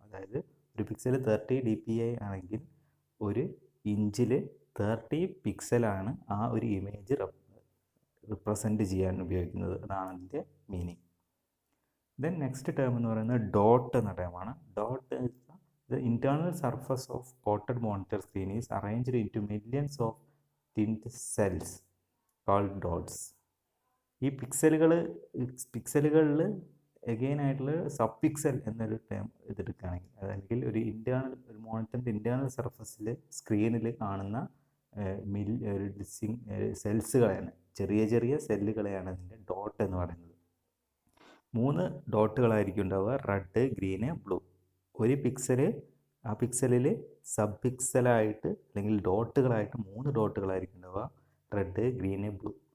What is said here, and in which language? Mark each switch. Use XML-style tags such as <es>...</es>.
<ml>അതായത് ഒരു pixel 30 dpi ആണെങ്കിൽ ഒരു ഇഞ്ചിൽ 30 പിക്സലാണ് ആ ഒരു ഇമേജ് റെപ്രസെൻ്റ് ചെയ്യാൻ ഉപയോഗിക്കുന്നത്. അതാണ് അതിൻ്റെ മീനിങ്. ദെൻ നെക്സ്റ്റ് ടേം എന്ന് പറയുന്നത് ഡോട്ട് എന്ന ടേമാണ്.</ml> <en>Dot The internal surface of coated monitor screen is arranged into millions of thin cells called dots.</en> <ml>ഈ പിക്സലുകളിൽ എഗെയിൻ ആയിട്ടുള്ള സബ് പിക്സൽ എന്നൊരു ടേം ഇതെടുക്കുകയാണെങ്കിൽ, അല്ലെങ്കിൽ ഒരു മോണിറ്ററിൻ്റെ ഇൻറ്റേർണൽ സർഫസിൽ സ്ക്രീനിൽ കാണുന്ന ഒരു സെൽസുകളെയാണ്, ചെറിയ ചെറിയ സെല്ലുകളെയാണ് അതിൻ്റെ ഡോട്ട് എന്ന് പറയുന്നത്. 3 ഡോട്ടുകളായിരിക്കും ഉണ്ടാവുക, റെഡ്, ഗ്രീന്, ബ്ലൂ. ഒരു പിക്സല്, ആ പിക്സലിൽ സബ് പിക്സലായിട്ട് അല്ലെങ്കിൽ ഡോട്ടുകളായിട്ട് 3 ഡോട്ടുകളായിരിക്കും ഉണ്ടാവുക, റെഡ്, ഗ്രീന്, ബ്ലൂ.</ml>